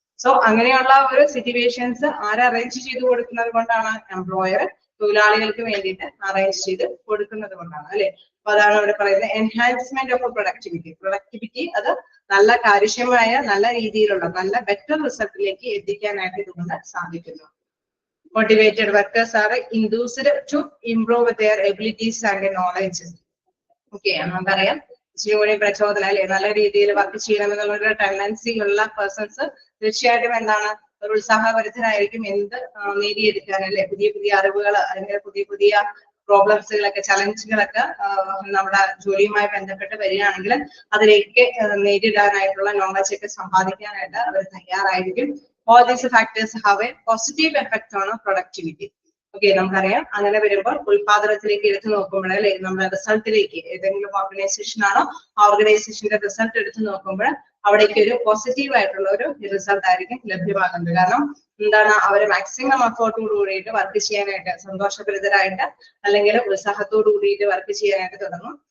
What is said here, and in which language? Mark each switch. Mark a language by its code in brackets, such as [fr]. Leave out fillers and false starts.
[ml] So അങ്ങനെയുള്ള ഒരു situations ആരെ അറേഞ്ച് ചെയ്ത് കൊടുക്കുന്നത് കൊണ്ടാണ്? എംപ്ലോയർ തൊഴിലാളികൾക്ക് വേണ്ടിയിട്ട് അറേഞ്ച് ചെയ്ത് കൊടുക്കുന്നത് കൊണ്ടാണ് അല്ലെ. അപ്പൊ അതാണ് ഇവിടെ പറയുന്നത് എൻഹാൻസ്മെന്റ് ഓഫ് പ്രൊഡക്ടിവിറ്റി അത് നല്ല കാര്യക്ഷമമായ നല്ല രീതിയിലുള്ള നല്ല ബെറ്റർ റിസൾട്ടിലേക്ക് എത്തിക്കാനായിട്ട് ഇതുകൊണ്ട് സാധിക്കുന്നു. [en] Motivated workers are induced to improve their abilities and knowledge. [ml] Okay, നമുക്കറിയാം ഇച്ചിരി പ്രചോദനം അല്ലെ, നല്ല രീതിയിൽ വർക്ക് ചെയ്യണമെന്നുള്ള ഒരു ടെൻഡൻസി ഉള്ള പേഴ്സൺസ് തീർച്ചയായിട്ടും എന്താണ് ഒരു ഉത്സാഹഭരിതരായിരിക്കും എന്ത് നേടിയെടുക്കാൻ അല്ലെ, പുതിയ പുതിയ അറിവുകൾ അല്ലെങ്കിൽ പുതിയ പുതിയ പ്രോബ്ലംസുകളൊക്കെ ചലഞ്ചുകളൊക്കെ നമ്മുടെ ജോലിയുമായി ബന്ധപ്പെട്ട് വരികയാണെങ്കിൽ അതിലേക്ക് നേരിടാനായിട്ടുള്ള നോളജ് ഒക്കെ സമ്പാദിക്കാനായിട്ട് അവർ തയ്യാറായിരിക്കും. [en] All these factors have a positive effect on productivity. [ml] Okay, നമുക്കറിയാം അങ്ങനെ വരുമ്പോൾ ഉത്പാദനത്തിലേക്ക് എടുത്തു നോക്കുമ്പോൾ അല്ലെ, നമ്മുടെ റിസൾട്ടിലേക്ക് ഏതെങ്കിലും ഓർഗനൈസേഷൻ ആണോ ആ ഓർഗനൈസേഷന്റെ റിസൾട്ട് എടുത്തു നോക്കുമ്പോൾ അവിടേക്ക് ഒരു പോസിറ്റീവ് ആയിട്ടുള്ള ഒരു റിസൾട്ട് ആയിരിക്കും ലഭ്യമാകുന്നത്. കാരണം എന്താണ്, അവര് മാക്സിമം എഫേർട്ടോട് കൂടിയിട്ട് വർക്ക് ചെയ്യാനായിട്ട് സന്തോഷഭരിതരായിട്ട് അല്ലെങ്കിൽ ഉത്സാഹത്തോടു കൂടിയിട്ട് വർക്ക് ചെയ്യാനായിട്ട് തുടങ്ങും.